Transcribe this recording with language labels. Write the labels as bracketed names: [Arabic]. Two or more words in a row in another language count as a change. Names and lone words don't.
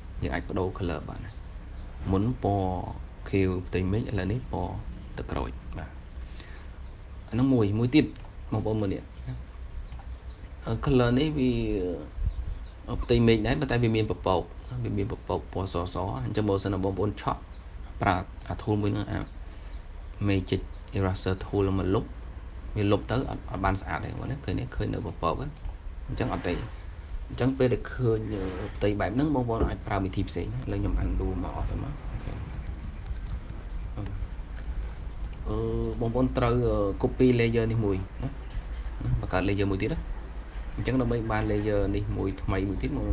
[Khmer] យើងអាចបដូរ color បានហើយមុនពណ៌ខៀវផ្ទៃមេឃឥឡូវនេះពណ៌ទឹកក្រូចបាទអានោះមួយ ទៀតបងប្អូនមើលនេះ color នេះវាផ្ទៃមេឃដែរប៉ុន្តែវាមានពពកពណ៌សអញ្ចឹងបើសិនបងប្អូនឆក់ប្រើអា tool មួយហ្នឹងអា [English] magic eraser tool [Khmer] មកលុបវាលុបទៅអត់បានស្អាតទេបងប្អូនឃើញនៅពពកអញ្ចឹងអត់ទេអញ្ចឹងពេលដែលឃើញផ្ទៃបែបហ្នឹងបងប្អូនអាចប្រើវិធីផ្សេងឥឡូវខ្ញុំ undo មកអស់ទៅមក បងប្អូនត្រូវ [English] copy layer [Khmer] នេះមួយណាបង្កើត layer មួយទៀតណាអញ្ចឹងដើម្បីបាន layer នេះមួយថ្មីមួយទៀតមក